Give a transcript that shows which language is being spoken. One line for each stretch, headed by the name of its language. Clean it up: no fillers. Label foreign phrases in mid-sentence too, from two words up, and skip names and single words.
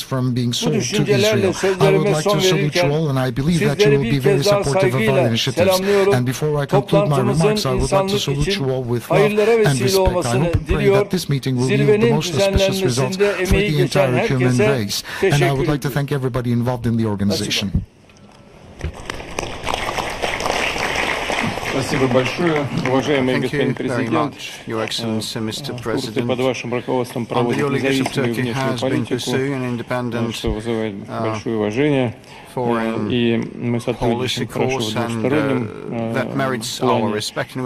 Turkish: Bu düşüncelerle sözlerime son verirken sizleri bir kez daha saygıyla selamlıyorum. Toplantımızın insanlık için hayırlara vesile olmasını diliyor. Zirvenin düzenlenmesinde emeği geçen herkese teşekkür ederim.
Russian: Спасибо большое, уважаемый господин президент.
English: Your Excellency, Mr. President.
Russian: Под вашим руководством проводит независимую внешнюю политику, что вызывает большое уважение. И мы сотрудничаем хорошо в двустороннем плане.